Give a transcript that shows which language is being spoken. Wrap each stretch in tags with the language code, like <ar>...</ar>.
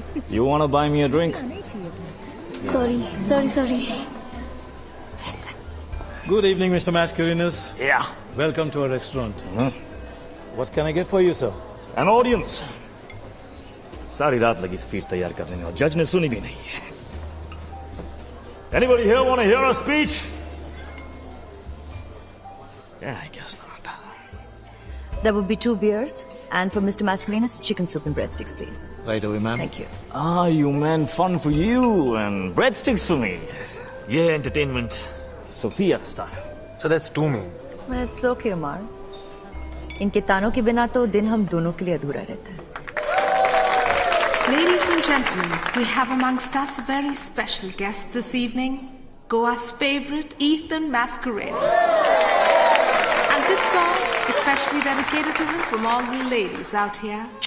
<en>You want to buy me a drink? Sorry. Good evening, Mr. Mascarenhas. Yeah. Welcome to our restaurant. What can I get for you, sir? An audience.</en> <hi>सारी रात लगी speech तैयार करने में और जज ने सुनी भी नहीं है।</hi> <en>Anybody here want to hear a speech? Yeah, I guess not. There would be 2 beers, and for Mr. Mascarenhas, chicken soup and breadsticks, please. Right away, ma'am. Thank you. Ah, you man, fun for you and breadsticks for me. Yeah, entertainment, Sophia style. So that's 2 main. It's okay, Omar.</en> <hi>इनके तानों के बिना तो दिन हम दोनों के लिए अधूरा रहता है.</hi> <en>Ladies and gentlemen, we have amongst us a very special guest this evening, Goa's favorite, Ethan Mascarenhas. And this song is specially dedicated to him from all the ladies out here.</en>